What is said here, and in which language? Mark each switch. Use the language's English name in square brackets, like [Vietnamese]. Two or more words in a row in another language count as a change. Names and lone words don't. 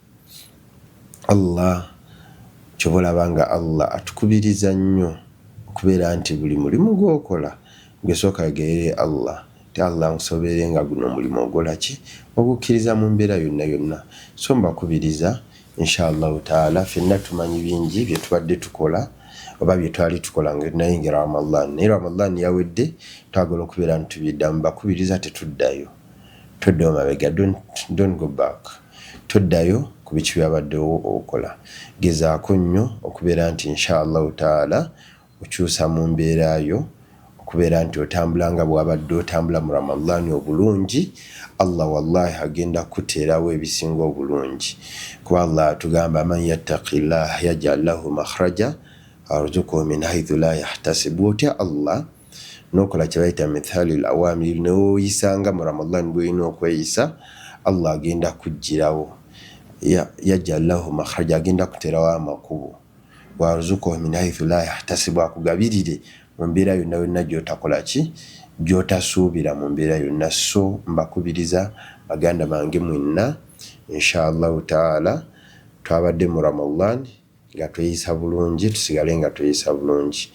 [Ganda] Allah kyobalaba nga Allah atukubiriza nnyo okubeera nti buli mulimu gw'okola gwesooka geere Allah ti Allah nkusobere nga guno omulimu ogola ki ogukkiriza mu mbeera yonna. So mbakubiriza [Arabic] إن شاء الله تعالى, [Ganda] ffenna tumanyi bingi bye tubadde tukola oba bye twali tukola nga tunayingira Ramadhan. Naye Ramadhan yawedde twagala okubeera nti tubiddamu. Mbakubiriza tetuddayo mabega, [English] don't go back. [Ganda] Toddayo ku biki byabaddewo okola. Gezaako nnyo okubeera nti [Arabic] إن شاء الله تعالى [Ganda] okyusa mu mbeera yo, okubeera nti otambula nga bwabadde otambula mu Ramadhan obulungi. Allah wallahi agenda kuteerawo ebisinga obulungi, kuba Allah atugamba [Arabic] من يتق الله يجعل له مخرجا ويرزقه من حيث لا يحتسب. [Ganda] Otya Allah nokola kye bayita [Arabic] امتثال الأوامر, [Ganda] newoyisanga mu Ramadhan bw'olina okweyisa, Allah agenda kuggyirawo [Arabic] يجعل له مخرجا, [Ganda] agenda kuteerawo amakubo. [Arabic] ويرزقه من حيث لا يحتسب, [Ganda] akugabirire mu mbeera yonna gy'otakola ki gy'otasuubira mu mbeera yonna. So mbakubiriza baganda bange mwenna [Arabic] إن شاء الله تعالى [Ganda] twabadde mu Ramadhan nga tweyisa bulungi, tusigale nga tweyisa bulungi.